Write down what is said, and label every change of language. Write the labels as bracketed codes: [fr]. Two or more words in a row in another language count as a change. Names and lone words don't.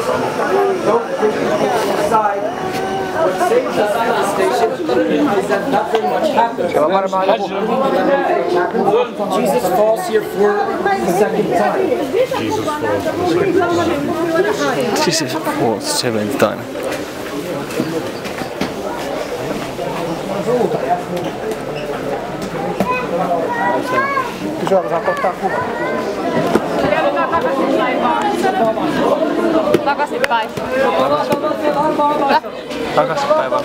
[en] Don't bring people inside. What saves us at the station is that nothing much happens. Jesus falls here for the second time. Jesus falls seventh time. [fi] Kysyäkö saa ottaa kuvan? Käydään takaisinpäin vaan. Takaisinpäin. Takaisinpäin vaan.